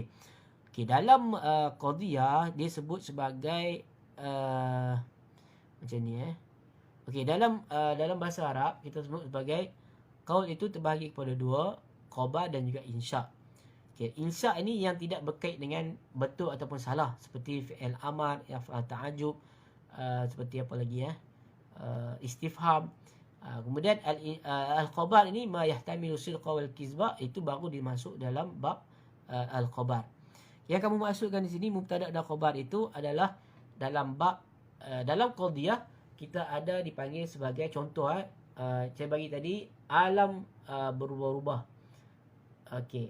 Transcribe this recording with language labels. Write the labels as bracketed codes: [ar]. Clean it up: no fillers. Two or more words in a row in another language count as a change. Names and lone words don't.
[ms] Okey, dalam qadiyah dia sebut sebagai macam ni Okey, dalam bahasa Arab kita sebut sebagai qaul itu terbahagi kepada dua, khabar dan juga insya. Okey, insya ini yang tidak berkait dengan betul ataupun salah, seperti [ar] فعل أمر, [ms] ta'ajub, seperti apa lagi istifham. [ar] Kemudian al-khabar ini ما يحتمل الصدق والكذب, [ms] itu baru dimasuk dalam bab al-khabar. Yang kamu masukkan di sini mubtada' dan khabar itu adalah dalam bab dalam qadiyah kita ada dipanggil sebagai contoh saya bagi tadi alam berubah-ubah. Okey.